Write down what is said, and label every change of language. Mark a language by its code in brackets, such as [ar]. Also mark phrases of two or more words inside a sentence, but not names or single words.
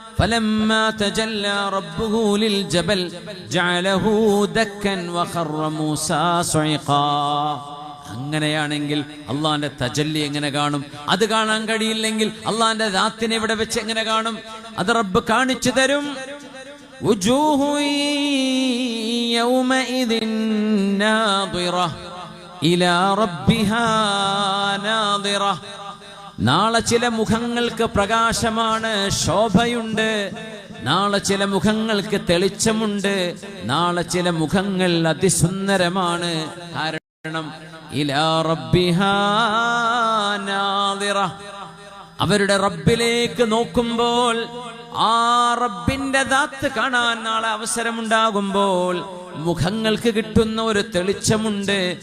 [ar] فلما تجلى ربه للجبل جعله دكا وخر موسى صعقا. [ml] അങ്ങനെയാണെങ്കിൽ അള്ളാന്റെ തജല്ലി എങ്ങനെ കാണും? അത് കാണാൻ കഴിയില്ലെങ്കിൽ അള്ളാന്റെ ദാത്തിനെ ഇവിടെ വെച്ച് എങ്ങനെ കാണും? അത് റബ്ബ് കാണിച്ചു തരും. [ar] وجوه يومئذ ناظرة إلى ربها ناظرة. [ml] നാളെ ചില മുഖങ്ങൾക്ക് പ്രകാശമാണ്, ശോഭയുണ്ട്. നാളെ ചില മുഖങ്ങൾക്ക് തെളിച്ചമുണ്ട്. നാളെ ചില മുഖങ്ങൾ അതിസുന്ദരമാണ്. കാരണം [ar] إلى ربها ناظرة, [ml] അവരുടെ റബ്ബിലേക്ക് നോക്കുമ്പോൾ, ആ റബ്ബിന്റെ ദാത്ത് കാണാൻ നാളെ അവസരമുണ്ടാകുമ്പോൾ മുഖങ്ങൾക്ക് കിട്ടുന്ന ഒരു തെളിച്ചമുണ്ട്.